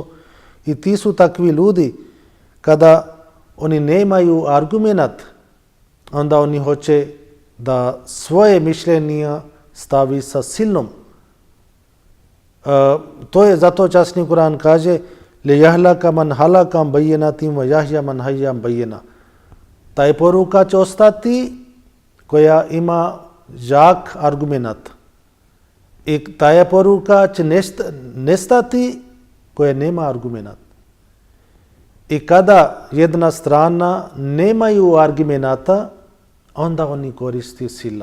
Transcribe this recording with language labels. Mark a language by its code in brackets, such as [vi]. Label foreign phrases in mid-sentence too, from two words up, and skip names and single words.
[bs] I ti su takvi ljudi, kada oni nemaju argumenat, onda oni hoće da svoje mišljenja stavi sa silom. To je zato časni Kur'an kaže [ar] ليهلك من هلك بينة ويحيى من حي بينة. [bs] Taj poruka će ostati koja ima jak argumenat. I ta poruka će nestati koja nema argumenat. I kada jedna strana nemaju argumenata, onda oni koristi sila.